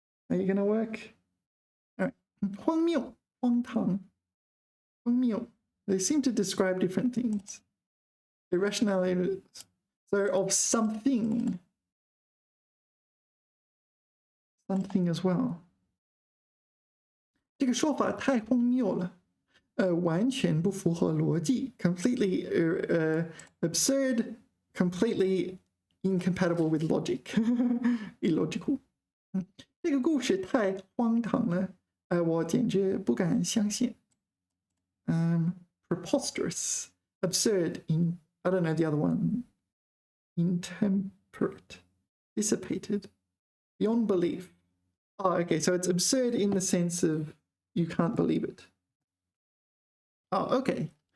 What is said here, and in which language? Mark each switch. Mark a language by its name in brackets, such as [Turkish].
[English] Are you gonna work? All right. [Chinese] 荒谬, 荒唐, 荒谬. [English] They seem to describe different things. Irrationality, so of something as well. [Chinese] 这个说法太荒谬了，完全不符合逻辑 [English] completely absurd, completely incompatible with logic, illogical. [Chinese] 这个故事太荒唐了，我简直不敢相信。 [English] Preposterous, absurd, I don't know the other one. Intemperate, dissipated, beyond belief. Oh, okay, so it's absurd in the sense of you can't believe it. Oh, okay.